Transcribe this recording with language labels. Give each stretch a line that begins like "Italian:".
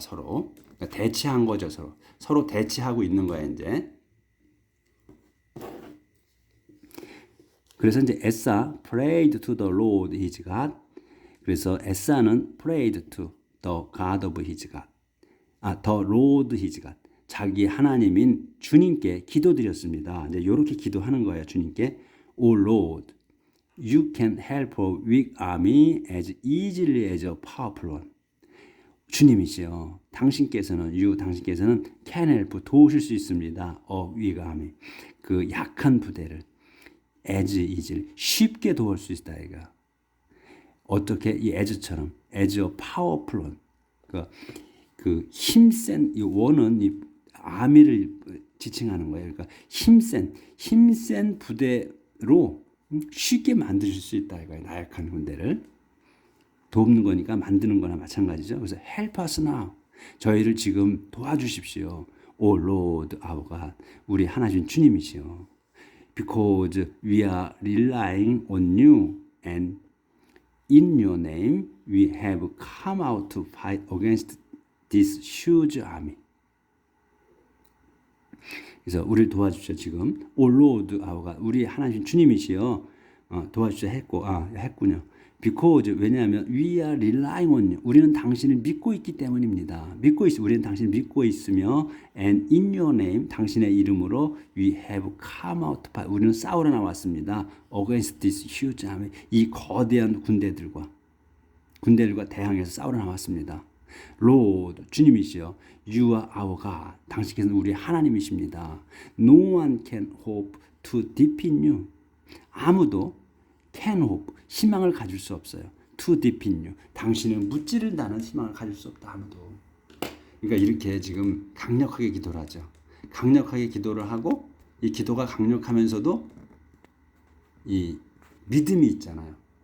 Korean: 서로 그러니까 대치한 거죠. 서로 대치하고 있는 거야 이제. 그래서 이제 에사
English: prayed to the Lord his God.
Korean: 그래서 에사는
English: prayed to the God of his God. the Lord his God.
Korean: 자기 하나님인 주님께 기도드렸습니다. 이제 이렇게 기도하는 거예요. 주님께
English: O Lord, you can help a weak army as easily as a powerful one.
Korean: 주님이시여, 당신께서는
English: can help
Korean: 도우실 수 있습니다.
English: a weak army
Korean: 그 약한 부대를
English: as easily
Korean: 쉽게 도울 수 있다 이가. 어떻게 이 as처럼
English: as a powerful one
Korean: 그 힘센 이 원은 이 아미를 지칭하는 거예요. 그러니까 힘센 부대로 쉽게 만드실 수 있다 이거예요. 나약한 군대를 돕는 거니까 만드는 거나 마찬가지죠. 그래서
English: help us now.
Korean: 저희를 지금 도와주십시오.
English: O Lord our God.
Korean: 우리 하나님 주님이시여.
English: Because we are relying on you and in your name we have come out to fight against this huge army.
Korean: 그래서 우리를 도와주십시오. 지금
English: O Lord our God.
Korean: 우리 하나님 주님이시여 도와주십시오 했군요.
English: Because
Korean: 왜냐하면
English: we are relying on you.
Korean: 우리는 당신을 믿고 있기 때문입니다. 우리는 당신을 믿고 있으며
English: and in your name
Korean: 당신의 이름으로
English: we have come out to fight.
Korean: 우리는 싸우러 나왔습니다.
English: against this huge army.
Korean: 이 거대한 군대들과 대항해서 싸우러 나왔습니다.
English: Lord
Korean: 주님이시여
English: You are our God.
Korean: 당신께서는 우리 하나님이십니다.
English: No one can hope to defeat you.
Korean: 아무도
English: can hope
Korean: 희망을 가질 수 없어요.
English: To defeat you.
Korean: 당신을 무찌른다는 희망을 가질 수 없다. 아무도. 그러니까 이렇게 지금 강력하게 기도를 하죠. 강력하게 기도를 하고 이 기도가 강력하면서도 이 믿음이 있잖아요.